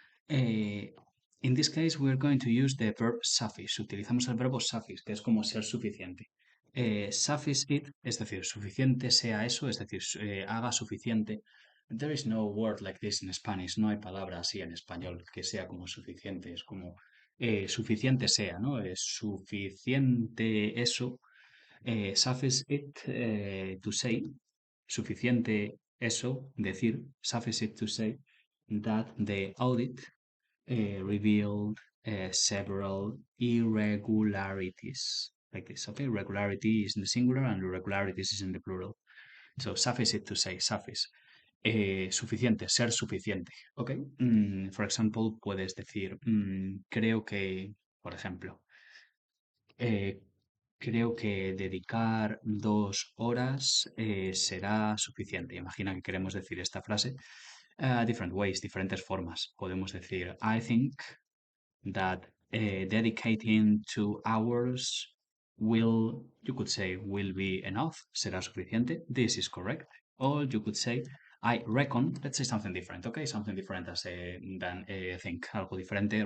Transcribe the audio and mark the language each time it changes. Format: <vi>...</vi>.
<en>Eh, in this case, we're going to use the verb suffice.</en> <es>Utilizamos el verbo suffice, que es como ser suficiente. Suffice it, es decir, suficiente sea eso, es decir, haga suficiente.</es> <en>There is no word like this in Spanish.</en> <es>No hay palabra así en español que sea como suficiente. Es como suficiente sea, ¿no? Es suficiente eso.</es> <en>Suffice it to say,</en> <es>suficiente eso, decir,</es> <en>suffice it to say that the audit revealed several irregularities. Like this, okay? Regularity is in the singular and irregularities is in the plural. So, suffice it to say, suffice.</en> <es>Suficiente, ser suficiente, ¿ok?</es> <en>For example,</en> <es>puedes decir, creo que, por ejemplo, eh, creo que dedicar 2 horas será suficiente. Imagina que queremos decir esta frase.</es> <en>Different ways,</en> <es>diferentes formas. Podemos decir,</es> <en>I think that dedicating 2 hours you could say, will be enough.</en> <es>Será suficiente.</es> <en>This is correct. Or you could say, I reckon, let's say something different, okay? Something different than think.</en> <es>Algo diferente.</es>